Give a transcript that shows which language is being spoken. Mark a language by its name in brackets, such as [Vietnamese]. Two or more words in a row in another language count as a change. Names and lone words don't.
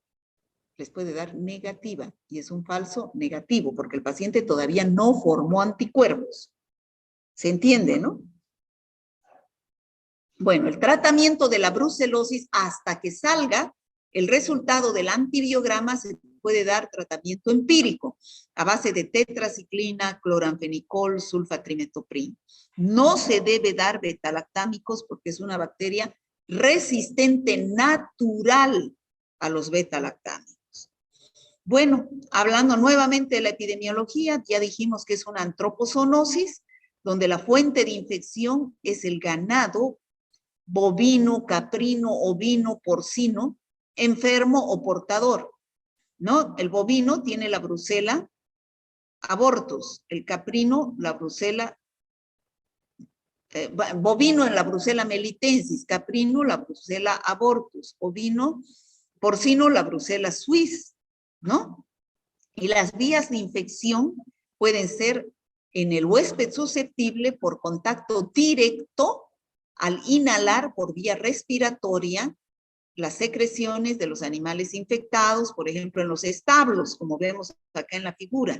[Spanish] Les puede dar negativa, y es un falso negativo, porque el paciente todavía no formó anticuerpos. ¿Se entiende, no? Bueno, el tratamiento de la brucelosis, hasta que salga el resultado del antibiograma, se puede dar tratamiento empírico a base de tetraciclina, cloranfenicol, sulfatrimetopril. No se debe dar betalactámicos porque es una bacteria resistente natural a los betalactámicos. Bueno, hablando nuevamente de la epidemiología, ya dijimos que es una antropozoonosis, donde la fuente de infección es el ganado bovino, caprino, ovino, porcino, enfermo o portador, ¿no? El bovino tiene la brucela abortus, el caprino la brucela, bovino en la brucela melitensis, caprino la brucela abortus, ovino, porcino la brucela suis, ¿no? Y las vías de infección pueden ser en el huésped susceptible por contacto directo al inhalar por vía respiratoria las secreciones de los animales infectados, por ejemplo, en los establos, como vemos acá en la figura.